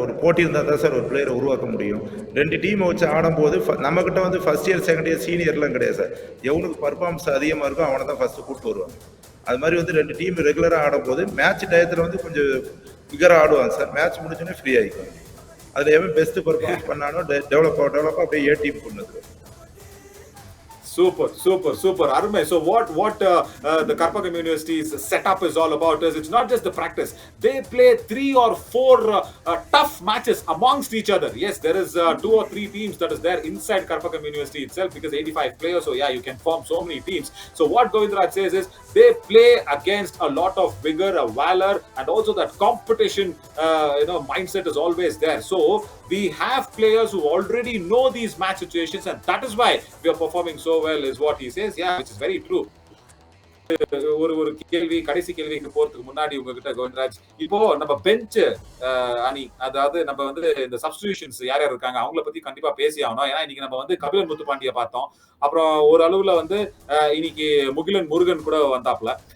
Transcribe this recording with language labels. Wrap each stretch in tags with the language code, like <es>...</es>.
<ta>ஒரு போட்டி இருந்தால் தான் சார் ஒரு பிளேயரை உருவாக்க முடியும். 2 டீமை வச்சு ஆடும்போது நம்மக்கிட்ட வந்து ஃபர்ஸ்ட் இயர், செகண்ட் இயர், சீனியர்லாம் கிடையாது சார். எவனுக்கு பர்ஃபார்மன்ஸ் அதிகமாக இருக்கோ அவனை தான் ஃபர்ஸ்ட்டு கூப்பிட்டு வருவாங்க. அது மாதிரி வந்து 2 டீம் ரெகுலராக ஆடும்போது மேட்ச் டயத்தில் வந்து கொஞ்சம் பிகராக ஆடுவாங்க சார். மேட்ச் முடிஞ்சோடனே ஃப்ரீ ஆகிக்குவாங்க. அதில் எவன் பெஸ்ட்டு பர்ஃபார்மன்ஸ் பண்ணானோ டெவலப் அப்படியே ஏ டீம் கொண்டு வந்துடும்.</ta> <en>Super. Arme, so what the Karpagam University's setup is all about is it's not just the practice. They play 3 or 4 tough matches amongst each other. Yes, there is 2 or 3 teams that is there inside Karpagam University itself because 85 players. So yeah, you can form so many teams. So what Govindraj says is they play against a lot of vigor, valor, and also that competition mindset is always there. So we have players who already know these match situations, and that is why we are performing so well, is what he says. Yeah, which is very true.</en> <ta>ஒரு கேள்வி, கடைசி கேள்விக்கு போறதுக்கு முன்னாடி உங்ககிட்ட கோவிந்தராஜ், இப்போ நம்ம bench அணி, அதாவது நம்ம வந்து இந்த சப்ஸ்டிடியூஷன்ஸ் யார் யார் இருக்காங்க அவங்கள பத்தி கண்டிப்பா பேசி ஆகணும். ஏன்னா இன்னைக்கு நம்ம வந்து கபிலன் முத்துப்பாண்டிய பார்த்தோம், அப்புறம் ஒரு அளவுல வந்து இன்னைக்கு முகிலன் முருகன் கூட வந்தாப்ல.</ta>